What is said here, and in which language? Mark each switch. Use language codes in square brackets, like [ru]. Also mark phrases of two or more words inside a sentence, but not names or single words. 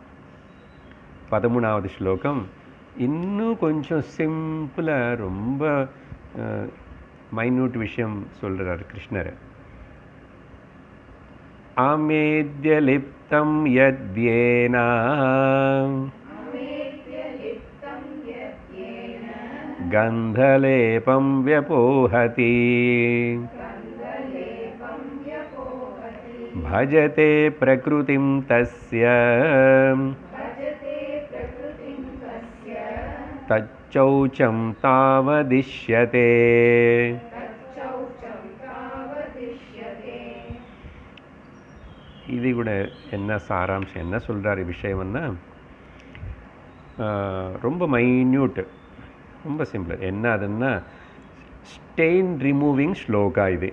[ta] 13வது ஸ்லோகம் இன்னும் கொஞ்சம் சிம்பிளாக ரொம்ப மைன்யூட் விஷயம் சொல்கிறார் கிருஷ்ணர். [sa] अमेध्यलिप्तं यद्येन गन्धलेपं व्यपोहति भजते प्रकृतिं तस्य तच्चौचं तावदिष्यते. [ta] இது கூட என்ன சாராம்சம், என்ன சொல்கிறார் விஷயம்னா ரொம்ப மைன்யூட். ரொம்ப சிம்பிள். என்ன அதுன்னா ஸ்டெயின் ரிமூவிங் ஸ்லோகா இது.